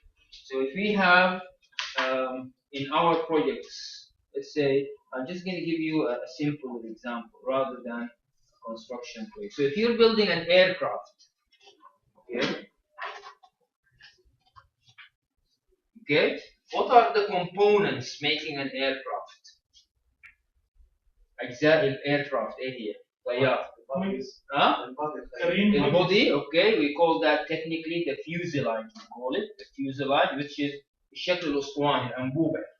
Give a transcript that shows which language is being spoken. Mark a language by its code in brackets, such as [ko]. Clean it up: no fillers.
[en] So if we have in our projects, let's say, I'm just going to give you a simple example rather than a construction project. So if you're building an aircraft, okay, what are the components making an aircraft? [ar] أجزاء الaircraft إيه هي؟ طيار. [en] The body, okay, we call that technically the fuselage. We call it the fuselage, which is [ar] الشكل الأسطواني الأنبوبة.